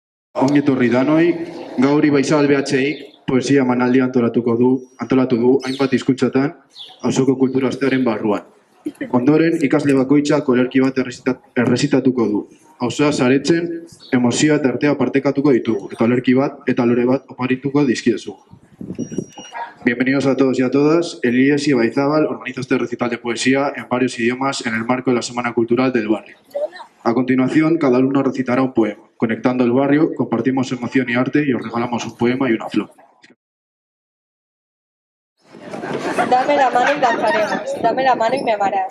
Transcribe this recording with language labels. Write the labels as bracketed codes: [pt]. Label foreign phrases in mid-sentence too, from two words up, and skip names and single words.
[eu] Ongi etorri danoi, gaur Ibaizabal BHI poesia emanaldia antolatu du hainbat hizkuntzatan auzoko kultura astearen barruan. Ondoren, ikasle bakoitzak olerki bat errezitatuko du. Auzoa saretzen, emozioa eta artea partekatuko ditugu, eta olerki bat eta lore bat oparituko dizkiezu. [es] Bienvenidos a todos y a todas. El IES Ibaizabal organiza este recital de poesía en varios idiomas en el marco de la Semana Cultural del Barrio. A continuación, cada alumno recitará un poema. Conectando el barrio, compartimos emoción y arte y os regalamos un poema y una flor. Dame la mano y danzaremos, dame la mano y me amarás.